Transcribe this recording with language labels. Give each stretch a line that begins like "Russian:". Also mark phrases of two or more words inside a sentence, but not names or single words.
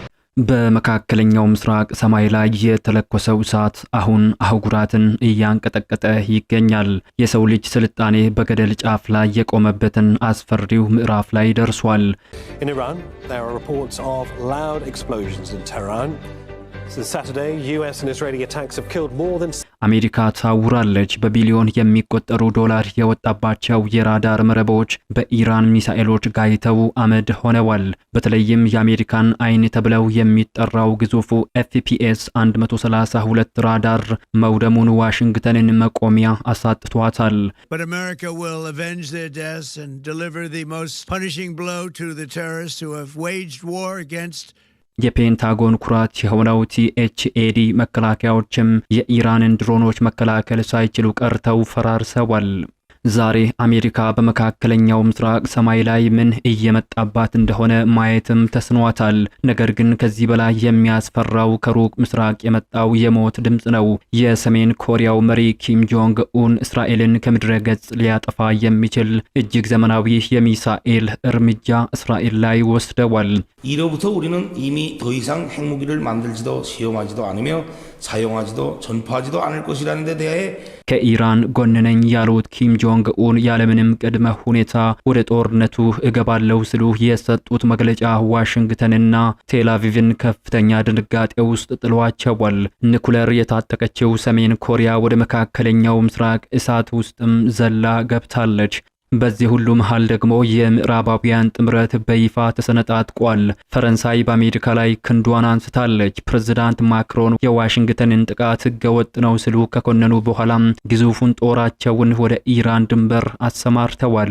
Amharic: በመካከለኛው ምስራቅ ሰማይ ላይ የተለኮሰው እሳት አሁን አህጉራትን እያንቀጠቀጠ ይገኛል። የሰው ልጅ ስልጣኔ በገደል ጫፍ ላይ የቆመበትን አስፈሪው ምዕራፍ ላይ ደርሷል።
English: In Iran, there are reports of loud explosions in Tehran. Since Saturday, US and Israeli attacks have killed more than
Amharic: አሜሪካ ታውራለች። በቢሊዮን የሚቆጠሩ ዶላር የወጣባቸው የራዳር መረቦች በኢራን ሚሳኤሎች ጋይተው አመድ ሆነዋል። በተለይም የአሜሪካን አይን ተብለው የሚጠራው ግዙፉ FPS 132 ራዳር መውደሙን ዋሽንግተንን መቆሚያ አሳጥቷታል።
English: But America will avenge their deaths and deliver the most punishing blow to the terrorists who have waged war against
Amharic: የፔንታጎን ኩራት የሆነው THAAD መከላከያዎችም የኢራንን ድሮኖች መከላከል ሳይችሉ ቀርተው ፈራርሰዋል። ዛሬ አሜሪካ በመካከለኛው ምስራቅ ሰማይ ላይ ምን እየመጣባት እንደሆነ ማየትም ተስኗታል። ነገር ግን ከዚህ በላይ የሚያስፈራው ከሩቅ ምስራቅ የመጣው የሞት ድምጽ ነው። የሰሜን ኮሪያው መሪ ኪም ጆንግ ኡን እስራኤልን ከምድረ ገጽ ሊያጠፋ የሚችል እጅግ ዘመናዊ የሚሳኤል እርምጃ እስራኤል ላይ ወስደዋል።
Korean: 이로부터 우리는 이미 더 이상 핵무기를 만들지도 시험하지도 않으며 사용하지도 전파하지도 않을 것이라는 데 대해
Amharic: ከኢራን ጎን ነኝ ያሉት ኪም ጆንግ ኡን ያለምንም ቅድመ ሁኔታ ወደ ጦርነቱ እገባለሁ ሲሉ የሰጡት መግለጫ ዋሽንግተንና ቴልአቪቭን ከፍተኛ ድንጋጤ ውስጥ ጥሏቸዋል። ኒኩለር የታጠቀችው ሰሜን ኮሪያ ወደ መካከለኛው ምስራቅ እሳት ውስጥም ዘላ ገብታለች። በዚህ ሁሉ መሃል ደግሞ የምዕራባውያን ጥምረት በይፋ ተሰነጣጥቋል። ፈረንሳይ በአሜሪካ ላይ ክንዷን አንስታለች። ፕሬዝዳንት ማክሮን የዋሽንግተንን ጥቃት ህገወጥ ነው ሲሉ ከኮነኑ በኋላም ግዙፉን ጦራቸውን ወደ ኢራን ድንበር አሰማርተዋል።